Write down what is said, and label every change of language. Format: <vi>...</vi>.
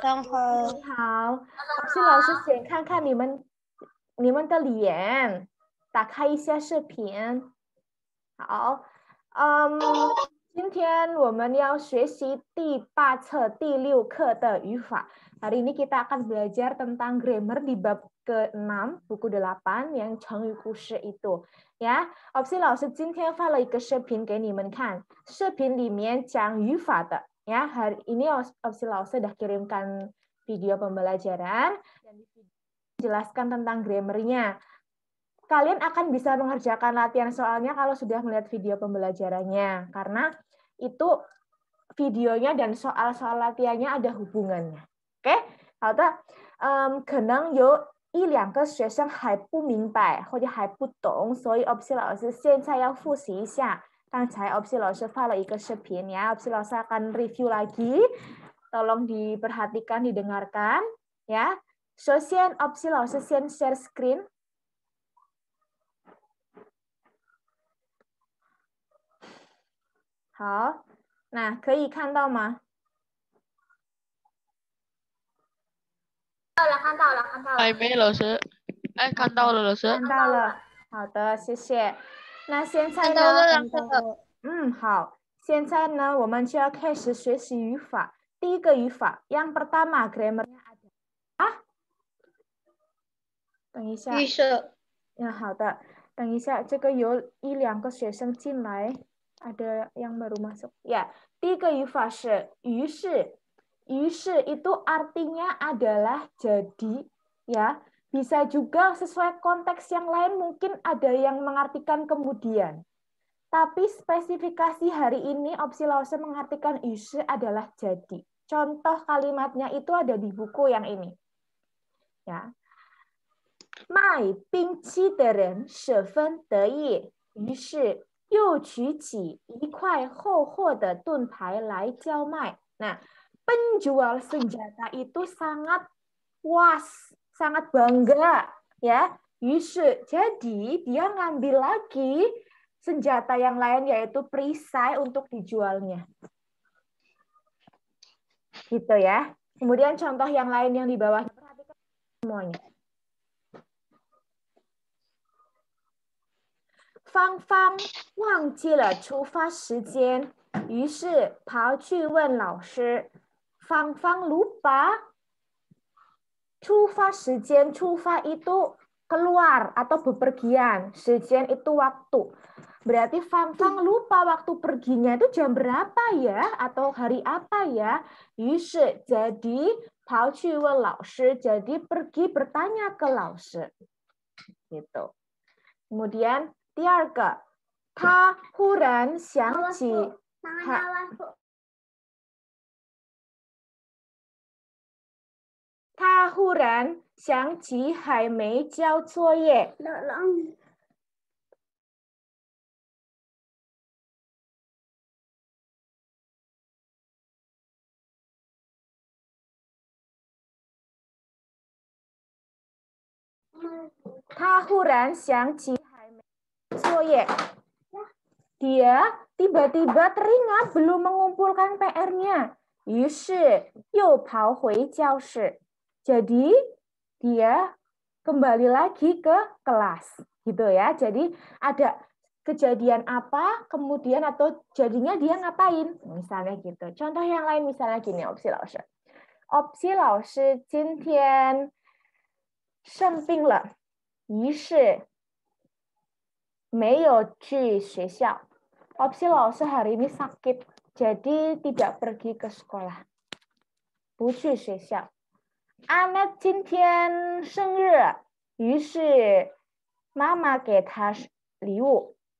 <zh>上好，你好，Opsi 老师先看看你们的脸，打开一下视频。好，今天我们要学习第8册第6课的语法。</zh> <id>Hari ini kita akan belajar tentang grammar di bab ke-6 buku 8yang</id> <zh>成语故事</zh> <id>itu.</id> <zh>Ya, Opsi 老师今天发了一个视频给你们看，视频里面讲语法的。</zh> <id>Ya, hari ini Opsi 老师 sudah kirimkan video pembelajaran dan dijelaskan tentang grammar-nya. Kalian akan bisa mengerjakan latihan soalnya kalau sudah melihat video pembelajarannya, karena itu videonya dan soal-soal latihannya ada hubungannya.</id> <zh>OK， 好的，可能有1-2个学生还不明白或者还不懂，所以 Opsi 老师现在要复习一下。刚才 Opsi 老师发了一个视频ya, Opsi 老师</zh> <id>akan review lagi. Tolong diperhatikan, didengarkan ya.</id> <zh>首先 Opsi 老师先</zh> <id>share screen。</id> <zh>好，那可以看到吗？看到了。还没，老师。哎，看到了，老师。看到了，好的，谢谢。那现在呢？看到了。好。现在呢，我们就要开始学习语法。第一个语法，</zh> <id>yang pertama grammar-nya ada。</id> <zh>等一下。预设。好的，等一下，这个有1-2个学生进来，</zh> <id>ada yang baru masuk。</id> <zh>Ya，第一个语法是于是。</zh> <id>于是 itu artinya adalah jadi, ya. Bisa juga sesuai konteks yang lain mungkin ada yang mengartikan kemudian. Tapi spesifikasi hari ini Opsi Lause mengartikan yuse adalah jadi. Contoh kalimatnya itu ada di buku yang ini. Ya.</id> <zh>卖冰淇的人十分得意，于是又取起一块厚厚的盾牌来叫卖。</zh> <id>Nah, penjual senjata itu sangat puas, sangat bangga, ya. Yushe, jadi dia ngambil lagi senjata yang lain yaitu perisai untuk dijualnya. Gitu ya. Kemudian contoh yang lain yang di bawah perhatikan semuanya.</id> <zh>芳芳忘记了出发时间，于是跑去问老师。</zh> <id>芳芳 lupa</id> <zh>出发时间，</zh> <id>出发 itu keluar atau bepergian, 时间 itu waktu. Berarti Fang Fang lupa waktu perginya itu jam berapa ya atau hari apa ya. Yushe, jadi</id> <zh>跑去问老师,</zh> <id>jadi pergi bertanya ke 老师. Gitu.</id> <zh>Kemudian 第二个，他忽然想起，他忽然想起还没交作业。他忽然想起还没作业。</zh> <id>Dia tiba-tiba teringat belum mengumpulkan PR-nya.</id> <zh>于是又跑回教室.</zh> <id>Jadi dia kembali lagi ke kelas, gitu ya. Jadi ada kejadian apa, kemudian atau jadinya dia ngapain, misalnya gitu. Contoh yang lain misalnya gini, Opsi 老师。</id> <zh>Opsi 老师今天生病了，于是没有去学校。</zh> <id>Opsi 老师 hari ini sakit, jadi tidak pergi ke sekolah.</id> <zh>不去学校。 Anet 今天生日，于是妈妈给她礼物.</zh>